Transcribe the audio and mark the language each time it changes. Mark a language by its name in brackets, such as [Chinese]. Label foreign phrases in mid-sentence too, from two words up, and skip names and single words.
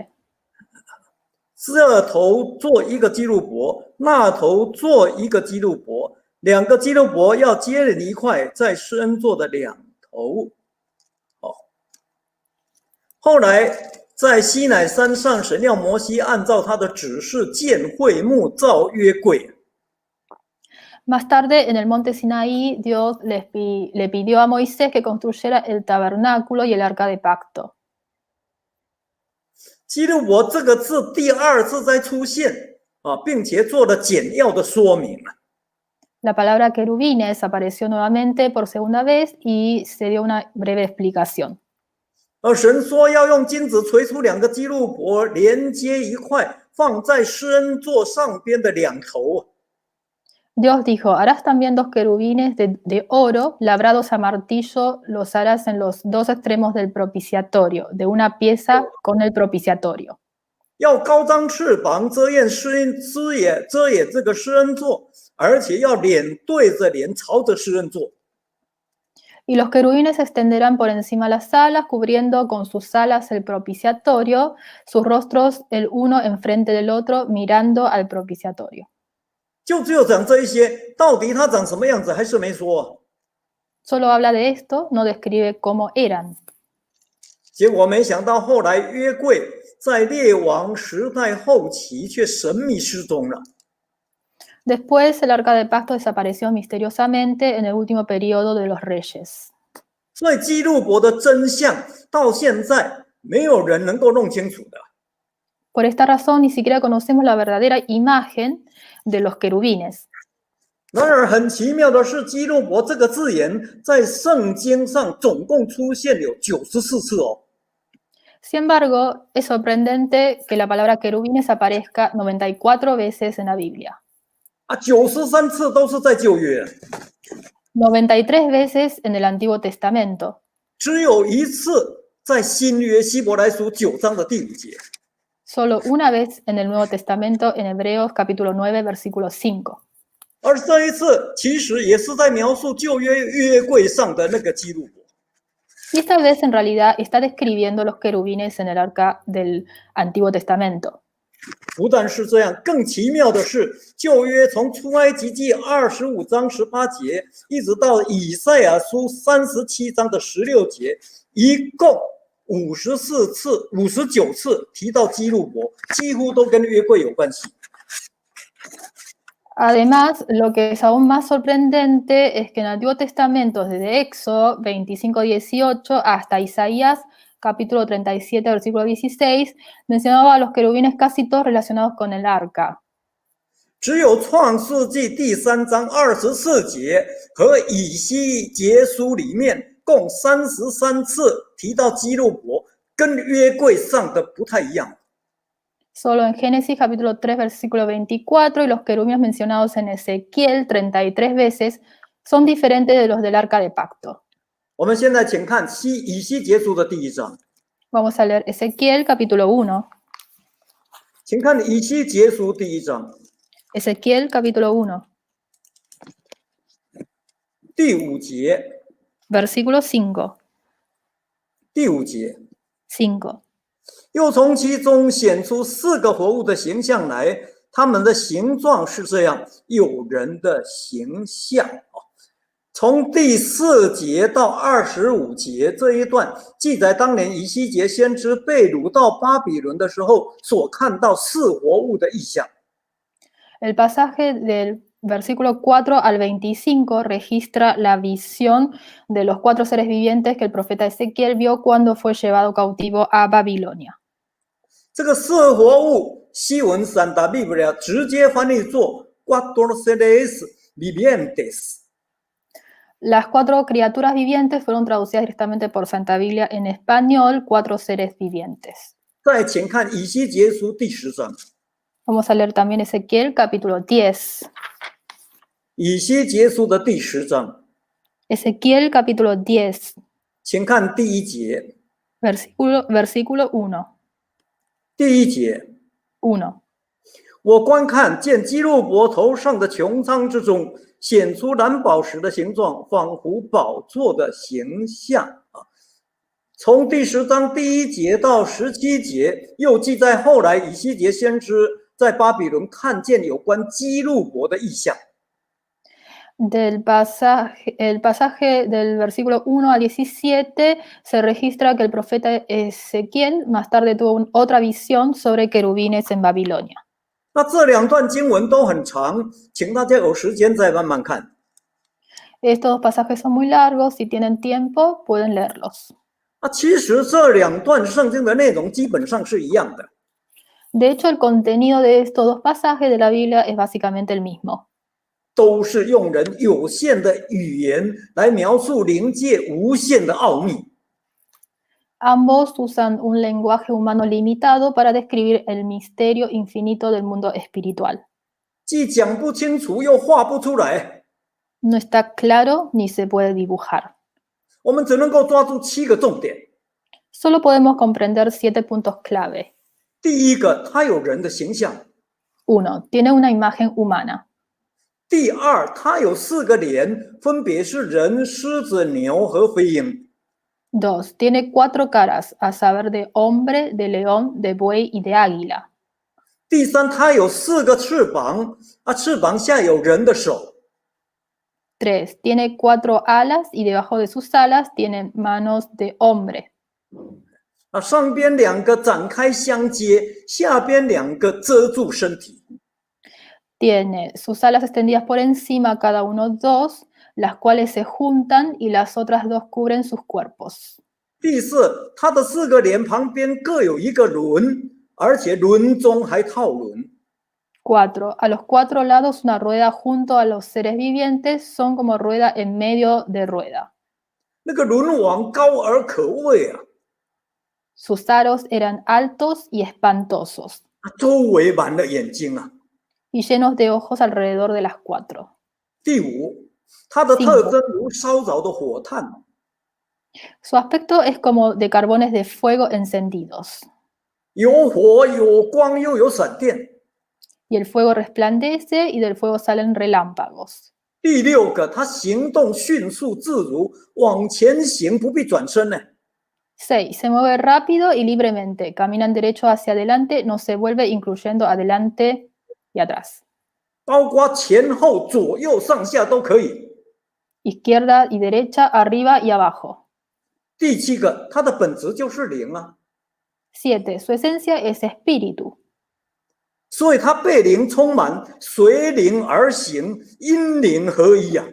[Chinese] 这头做一个基路伯，那头做一个基路伯，2个基路伯要接连一块，在施恩座的两头。后来在西乃山上，神要摩西按照他的指示建会幕，造约柜。 [Spanish] Más tarde, en el monte Sinaí, Dios le pidió a Moisés que construyera el tabernáculo y el arca de pacto. [Chinese] 基路伯这个字第2次再出现并且做了简要的说明。 [Spanish] La palabra querubines apareció nuevamente por segunda vez y se dio una breve explicación. [Chinese] 而神说要用金子锤出2个基路伯，连接一块，放在施恩座上边的两头。 [Spanish] Dios dijo, harás también 2 querubines de oro labrados a martillo, los harás en los 2 extremos del propiciatorio, de una pieza con el propiciatorio. [Chinese] 要高张翅膀遮掩这个施恩座，而且要脸对着脸，朝着施恩座。 [Spanish] Y los querubines se extenderán por encima las alas, cubriendo con sus alas el propiciatorio, sus rostros el uno enfrente del otro, mirando al propiciatorio. [Chinese] 就只有讲这一些，到底它长什么样子还是没说。 [Spanish] Solo habla de esto, no describe cómo eran. [Chinese] 结果没想到后来约柜在列王时代后期却神秘失踪了。 [Spanish] Después el arca de pacto desapareció misteriosamente en el último periodo de los reyes. [Chinese] 所以基路伯的真相到现在没有人能够弄清楚的。 [Spanish] Por esta razón ni siquiera conocemos la verdadera imagen de los querubines. [Chinese] 然而很奇妙的是，基路伯这个字眼在圣经上总共出现有94次哦。 [Spanish] Sin embargo, es sorprendente que la palabra querubines aparezca 94 veces en la Biblia. [Chinese] 93 次都是在旧约， [Spanish] 93 veces en el Antiguo Testamento. [Chinese] 只有1次在新约希伯来书9章的第5节。 [Spanish] Solo una vez en el Nuevo Testamento, en Hebreos capítulo 9, versículo 5. [Chinese] 而这一次其实也是在描述旧约约柜上的那个基路伯。 [Spanish] Y esta vez en realidad está describiendo los querubines en el arca del Antiguo Testamento. [Chinese] 不但是这样，更奇妙的是，旧约从出埃及记25章18节，一直到以赛亚书37章的16节，一共59次提到基路伯，几乎都跟约柜有关系。 [Spanish] Además, lo que es aún más sorprendente es que en el Antiguo Testamento, desde Éxodo 25:18 hasta Isaías capítulo 37, versículo 16, mencionaba a los querubines casi todos relacionados con el arca. [Chinese] 只有创世纪第3章24节和以西结书里面共33次提到基路伯，跟约柜上的不太一样。 [Spanish] Solo en Génesis capítulo 3, versículo 24 y los querubines mencionados en Ezequiel 33 veces son diferentes de los del arca de pacto. [Chinese] 我们现在请看以西结书的第1章， [Spanish] Vamos a leer Ezequiel capítulo 1. [Chinese] 请看以西结书第1章 [Spanish] Ezequiel capítulo 1, [Chinese] 第5节， [Spanish] versículo 5. [Chinese] 第5节， 5. 又从其中显出4个活物的形象来，它们的形状是这样，有人的形象。从第4节到25节这一段记载当年以西结先知被掳到巴比伦的时候所看到4活物的异象。 [Spanish] El pasaje del versículo 4 al 25 registra la visión de los 4 seres vivientes que el profeta Ezequiel vio cuando fue llevado cautivo a Babilonia. [Chinese] 这个4活物西文 Santa Biblia 直接翻译作 [Spanish] Cuatro seres vivientes。 Las 4 criaturas vivientes fueron traducidas directamente por Santa Biblia en español, 4 seres vivientes. [Chinese] 再请看以西结书第10章， [Spanish] Vamos a leer también Ezequiel capítulo 10. [Chinese] 以西结书的第10章， [Spanish] Ezequiel capítulo 10, [Chinese] 请看第1节。 [Spanish] versículo 1. [Chinese] 第1节， 1. 我观看见基路伯头上的穹苍之中显出蓝宝石的形状，仿佛宝座的形象。从第10章第1节到17节，又记载后来以西结先知在巴比伦看见有关基路伯的异象。 [Spanish] El pasaje del versículo 1 al 17 se registra que el profeta Ezequiel más tarde tuvo otra visión sobre querubines en Babilonia. [Chinese] 那这2段经文都很长，请大家有时间再慢慢看。 [Spanish] Estos pasajes son muy largos, si tienen tiempo pueden leerlos. [Chinese] 其实这2段圣经的内容基本上是一样的， [Spanish] De hecho, el contenido de estos 2 pasajes de la Biblia es básicamente el mismo. [Chinese] 都是用人有限的语言来描述灵界无限的奥秘。 [Spanish] Ambos usan un lenguaje humano limitado para describir el misterio infinito del mundo espiritual. [Chinese] 既讲不清楚，又画不出来， [Spanish] No está claro ni se puede dibujar. [Chinese] 我们只能够抓住7个重点。 [Spanish] Solo podemos comprender 7 puntos clave. [Chinese] 第1个，它有人的形象； [Spanish] 1. Tiene una imagen humana. [Chinese] 第2，它有4个脸，分别是人、狮子、牛和飞鹰； [Spanish] 2. Tiene 4 caras, a saber de hombre, de león, de buey y de águila. [Chinese] 第3，它有4个翅膀，翅膀下有人的手； [Spanish] 3. Tiene 4 alas y debajo de sus alas tiene manos de hombre. [Chinese] 上边2个展开相接，下边2个遮住身体。 [Spanish] Tiene sus alas extendidas por encima, cada uno 2, las cuales se juntan y las otras 2 cubren sus cuerpos. [Chinese] 第4，它的4个脸旁边各有1个轮，而且轮中还套轮。 [Spanish] 4. A los 4 lados una rueda junto a los seres vivientes son como rueda en medio de rueda. [Chinese] 那个轮网高而可畏啊， [Spanish] Sus aros eran altos y espantosos, [Chinese] 周围满了眼睛啊。 [Spanish] y llenos de ojos alrededor de las 4. [Chinese] 第5，它的特征如烧着的火炭， [Spanish] Su aspecto es como de carbones de fuego encendidos, [Chinese] 有火有光又有闪电。 [Spanish] y el fuego resplandece y del fuego salen relámpagos. [Chinese] 第6个，它行动迅速自如，往前行不必转身呢。 [Spanish] 6. Se mueve rápido y libremente, caminan derecho hacia adelante, no se vuelve incluyendo adelante y atrás. [Chinese] 包括前后左右上下都可以。 [Spanish] Izquierda y derecha, arriba y abajo. [Chinese] 第7个，它的本质就是灵啊， [Spanish] 7. Su esencia es espíritu. [Chinese] 所以它被灵充满，随灵而行，因灵合一啊。